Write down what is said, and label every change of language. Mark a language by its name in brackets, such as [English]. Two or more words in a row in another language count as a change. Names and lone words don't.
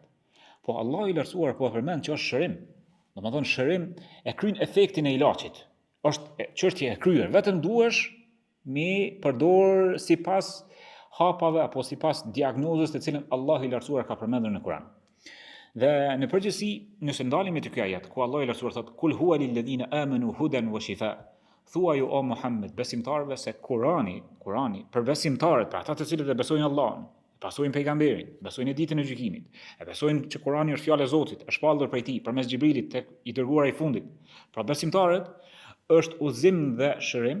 [Albanian] Po Allahu i lartësuar po përmend që është shërim. Domethënë shërim e kryen efektin e ilaçit. Është çështje e kryer, vetëm duhesh mi përdor sipas hapave apo sipas diagnozës të cilën Allahu i lartësuar ka përmendur në Kur'an. Dhe në përgjithësi, nëse ndalim me ky ajet ku Allahu i lartësuar thotë [Arabic] قل هو للذين آمنوا هدى وشفاء. [Albanian] Thuaju o Muhammed besimtarëve se Kurani për besimtarët, për ata të cilët e besojnë Allahun, e pasojnë pejgamberin, besojnë ditën e gjykimit, e besojnë që Kurani është fjala e Zotit, është shpallur prej tij përmes Xhibrilit tek i dërguari i fundit. Pra besimtarët është udhëzim dhe shërim.